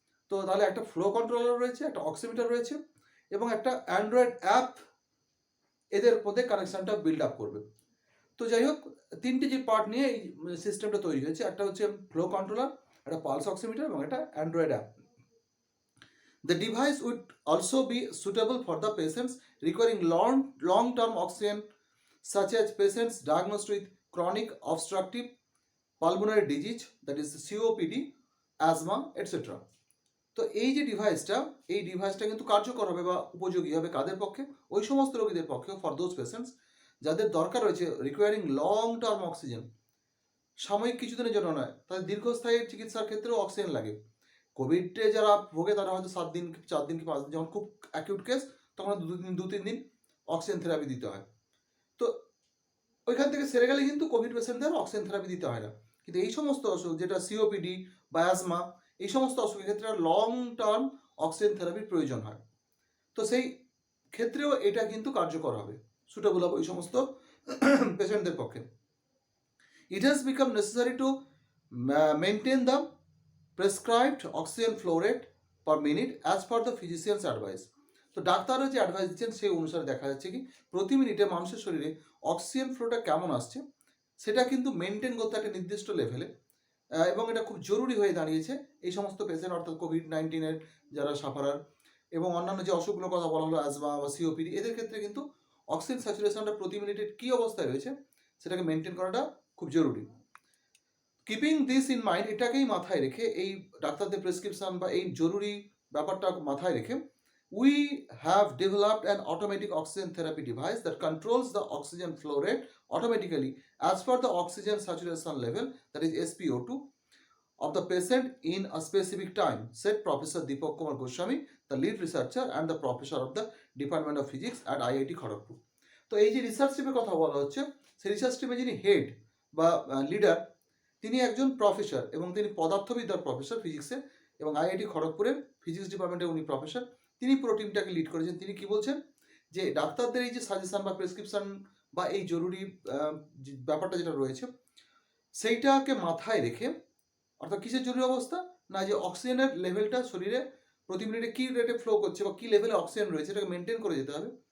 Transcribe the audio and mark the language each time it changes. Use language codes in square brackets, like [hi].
[bn] তো তাহলে একটা ফ্লো কন্ট্রোলার রয়েছে, একটা অক্সিমিটার রয়েছে এবং একটা অ্যান্ড্রয়েড অ্যাপ এদের মধ্যে কানেকশনটা বিল্ড আপ করবে। তো যাই হোক, 3টে যে পার্ট নিয়ে এই সিস্টেমটা তৈরি হয়েছে, একটা হচ্ছে ফ্লো কন্ট্রোলার, একটা পালস অক্সিমিটার এবং একটা Android app. [en] The device would also be suitable for the patients requiring long-term oxygen, such as patients diagnosed with chronic obstructive pulmonary disease, that is COPD, asthma, etc. [bn] তো এই যে ডিভাইসটা কিন্তু কার্যকর হবে বা উপযোগী হবে কাদের পক্ষে, ওই সমস্ত রোগীদের পক্ষে, [en] for those patients [bn] যাদের দরকার রয়েছে [en] requiring long term oxygen, [bn] সাময়িক কিছুদিনের জন্য নয়, তাদের দীর্ঘস্থায়ী চিকিৎসার ক্ষেত্রেও অক্সিজেন লাগে। কোভিডে যারা ভোগে তারা হয়তো 7 দিন 4 দিন কি 5 দিন, যখন খুব অ্যাকিউট কেস তখন 2-3 দিন অক্সিজেন থেরাপি দিতে হয়। তো ওইখান থেকে সেরে গেলে কিন্তু কোভিড পেশেন্টদের অক্সিজেন থেরাপি দিতে হয় না। কিন্তু এই সমস্ত অসুখ, যেটা সিওপিডি বা অ্যাজমা, এই সমস্ত অসুখের ক্ষেত্রে লং টার্ম অক্সিজেন থেরাপির প্রয়োজন হয়। তো সেই ক্ষেত্রেও এটা কিন্তু কার্যকর হবে, সুটেবল হবে ওই সমস্ত পেশেন্টদের পক্ষে। [en] It has become necessary to maintain the prescribed oxygen flow rate per minute as per the physician's advice. [bn] তো ডাক্তাররা যে অ্যাডভাইস দিচ্ছেন সেই অনুসারে দেখা যাচ্ছে কি প্রতি মিনিটে মানুষের শরীরে অক্সিজেন ফ্লোটা কেমন আসছে সেটা কিন্তু মেনটেন করতে একটা নির্দিষ্ট লেভেলে, এবং এটা খুব জরুরি হয়ে দাঁড়িয়েছে এই সমস্ত পেশেন্ট, অর্থাৎ কোভিড-19 যারা সাফারার এবং অন্যান্য যে অসুখগুলোর কথা বলা হলো অ্যাজমা বা সিওপিডি, এদের ক্ষেত্রে কিন্তু অক্সিজেন স্যাচুরেশনটা প্রতি মিনিটে কী অবস্থায় রয়েছে সেটাকে মেনটেন করাটা খুব জরুরি। [en] keeping this in mind, [bn] এটাকেই মাথায় রেখে, এই ডাক্তারদের প্রেসক্রিপশন বা এই জরুরি ব্যাপারটা মাথায় রেখে, [en] we have developed an automatic oxygen therapy device that controls the oxygen flow rate automatically as per the oxygen saturation level, that is SpO2, of the patient in a specific time, said Professor Deepak Kumar Goswami, the lead researcher and the professor of the Department of Physics at IIT Kharagpur. [bn] তো এই যে research টিমের কথা বলা হচ্ছে, সেই research টিমে যিনি হেড বা লিডার, তিনি একজন প্রফেসর এবং তিনি পদার্থবিদ্যার প্রফেসর ফিজিক্সে, এবং আইআইটি খড়গপুরের ফিজিক্স ডিপার্টমেন্টে উনি প্রফেসর। তিনি পুরো টিমটাকে লিড করেছেন। তিনি কি বলছেন যে ডাক্তারদের এই যে সাজেশন বা প্রেসক্রিপশন বা এই জরুরি ব্যাপারটা যেটা রয়েছে সেইটাকে মাথায় রেখে, অর্থাৎ কিসের জরুরি অবস্থা না, যে অক্সিজেনের লেভেলটা শরীরে প্রতি মিনিটে কী রেটে ফ্লো করছে বা কী লেভেলে অক্সিজেন রয়েছে এটাকে মেনটেন করে যেতে হবে।